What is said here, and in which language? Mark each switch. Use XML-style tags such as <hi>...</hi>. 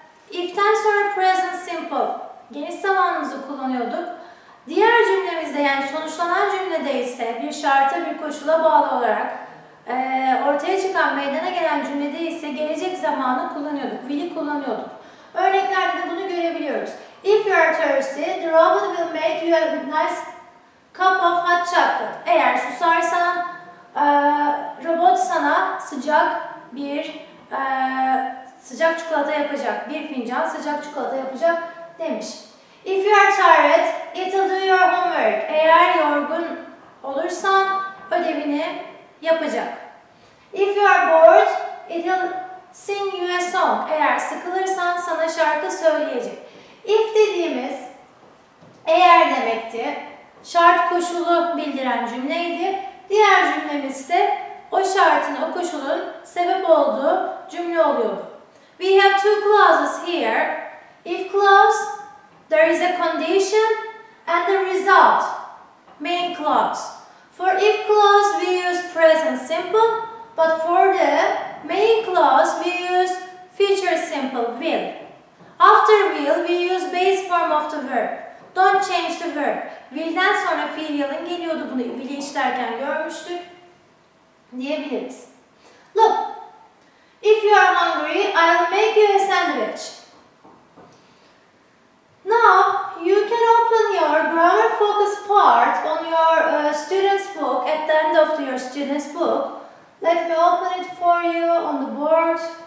<tr>If'ten sonra present simple, geniş zamanımızı kullanıyorduk. Diğer cümlemizde, yani sonuçlanan cümlede ise bir şarta, bir koşula bağlı olarak ortaya çıkan, meydana gelen cümlede ise gelecek zamanı kullanıyorduk, will'i kullanıyorduk. Örneklerde de bunu görebiliyoruz.</tr> <en>If you are thirsty, the robot will make you a nice cup of hot chocolate.</en> <tr>Eğer susarsan, robot sana sıcak çikolata yapacak. Bir fincan sıcak çikolata yapacak demiş.</tr> <en>If you are tired, it will do your homework.</en> <tr>Eğer yorgun olursan ödevini yapacak.</tr> <en>If you are bored, it will sing you a song.</en> <tr>Eğer sıkılırsan sana şarkı söyleyecek. If dediğimiz eğer demekti. Şart koşulu bildiren cümleydi. Diğer cümlemiz ise o şartın, o koşulun sebep olduğu cümle oluyordu.</tr> <en>We have two clauses here. If clause, there is a condition and the result, main clause. For if clause, we use present simple, but for the main clause, we use future simple, will. After will, we use base form of the verb. Don't change the verb.</en> <tr>Will'den sonra fiil yalın geliyordu, bunu will'i işlerken görmüştük diyebiliriz.</tr> <en>Look, if you are hungry, I'll make you a sandwich. Now, you can open your grammar focus part on your student's book at the end of your student's book. Let me open it for you on the board.</en>